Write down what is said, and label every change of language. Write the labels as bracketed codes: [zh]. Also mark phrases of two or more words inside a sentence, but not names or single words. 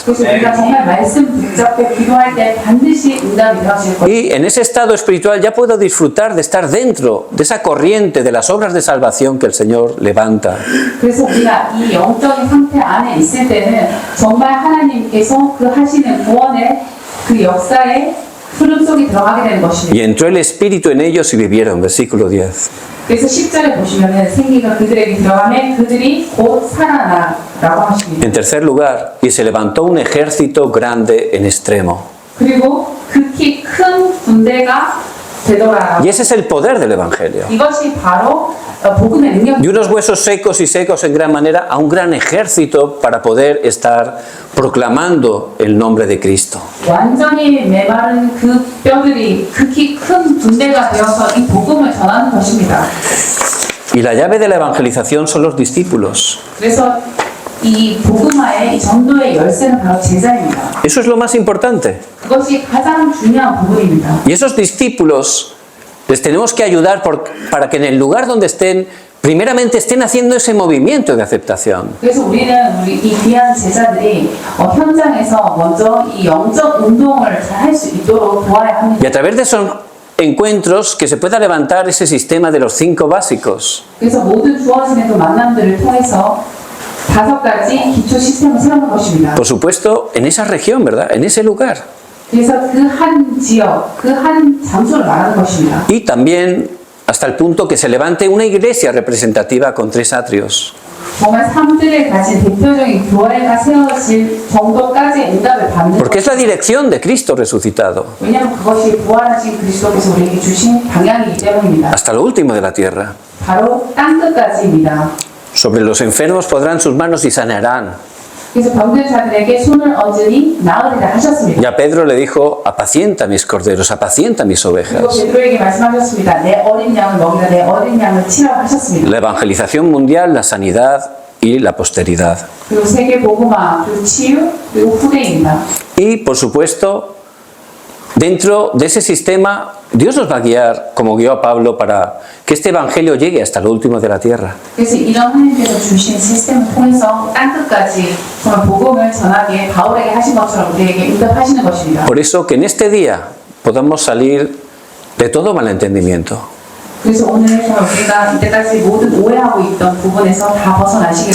[ko] 그래서 우리가 정말 말씀 붙잡고 기도할 때 반드시 응답이 되어질 것입니다. [es] Y en ese estado espiritual ya puedo disfrutar de estar dentro de esa corriente de las obras de salvación que el Señor levanta. [ko] 그래서 우리가 이 영적인 상태 안에 있을 때는 정말 하나님께서 그 하시는 구원의 그 역사의 흐름 속에 들어가게 되는 것입니다. [es] Y entró el Espíritu en ellos y vivieron. Versículo 10. [ko] 그래서 10절에 보시면은 생기가 그들에게 들어가면 그들이 곧 살아나라고 하십니다. [es] En tercer lugar, y se levantó un ejército grande en extremo. [ko] 그리고 극히 큰 군대가 되더라. [es] Y ese es el poder del Evangelio. [ko] 이것이 바로 복음의 능력. [es] De unos huesos secos y secos en gran manera a un gran ejército para poder estar proclamando el nombre de Cristo. [ko] 완전히 메마른 그 뼈들이 극히 큰 군대가 되어서 이 복음을 전하는 것입니다. [es] Y la llave de la evangelización son los discípulos. [ko] 그래서 이 복음화의 이 전도의 열쇠는 바로 제자입니다. [es] Eso es lo más importante. [ko] 그것이 가장 중요한 부분입니다. [es] Y esos discípulos les tenemos que ayudar para que en el lugar donde estén, primeramente estén haciendo ese movimiento de aceptación. [ko] 그래서 우리 이 귀한 제자들이 현장에서 먼저 이 영적 운동을 잘 할 수 있도록 도와야 합니다. [es] Y a través de esos encuentros que se pueda levantar ese sistema de los 5 básicos. [ko] 그래서 모든 주어지는 그 만남들을 통해서 5가지 기초 시스템을 세우는 것입니다. [es] Por supuesto, en esa región, ¿verdad? En ese lugar. [ko] 그래서 그 한 지역, 그 한 장소를 말하는 것입니다. [es] Y también hasta el punto que se levante una iglesia representativa con 3 atrios. [ko] 정말 삶들을 가진 대표적인 교회가 세워질 정도까지 응답을 받는 [es] Porque es la dirección de Cristo resucitado. [ko] 왜냐하면 그것이 부활하신 그리스도께서 우리에게 주신 방향이기 때문입니다. [es] Hasta lo último de la tierra. [ko] 바로 땅끝까지입니다. [es] Sobre los enfermos podrán sus manos y sanarán. [ko] 그래서 병든 자들에게 손을 얹으니 나으리라 하셨습니다. [es] Y a Pedro le dijo, apacienta mis corderos, apacienta mis [ko] 그리고 [es] ovejas. [ko] 베드로에게 말씀하셨습니다. 내 어린 양을 먹이라, 내 어린 양을 치라고 하셨습니다. [es] La evangelización mundial, la sanidad y la posteridad. [ko] 그리고 세계 복음화, 그리고 치유, 그리고 후대입니다. [es] Y por supuesto, dentro de ese sistema, Dios nos va a guiar, como guió a Pablo, para que este evangelio llegue hasta lo último de la tierra. [ko] 그래서 이런 하나님께서 주신 시스템을 통해서 땅끝까지 정말 복음을 전하게 바울에게 하신 것처럼 우리에게 응답하시는 것입니다. [es] Por eso que en este día podamos salir de todo malentendimiento. [ko] 그래서 오늘 우리가 이때까지 모든 오해하고 있던 부분에서 다 벗어나시길